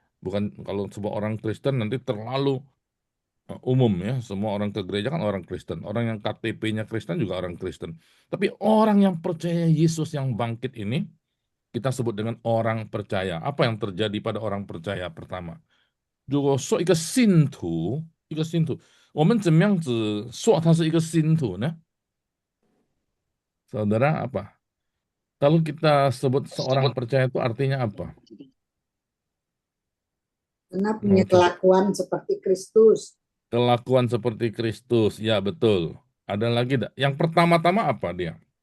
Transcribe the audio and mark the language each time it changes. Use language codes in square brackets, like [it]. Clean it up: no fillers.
[id] Bukan kalau sebuah orang Kristen nanti terlalu umum ya, semua orang ke gereja kan orang Kristen. Orang yang KTP-nya Kristen juga orang Kristen. Tapi orang yang percaya Yesus yang bangkit ini, kita sebut dengan orang percaya. Apa yang terjadi pada orang percaya pertama? [zh] 如果说一个信徒，一个信徒，我们怎么样子说他是一个信徒呢？ [id] Saudara apa? Kalau kita sebut seorang percaya itu artinya apa? Karena punya Oke. kelakuan seperti Kristus. Kelakuan seperti Kristus, ya betul. Ada lagi enggak? Yang pertama-tama apa dia?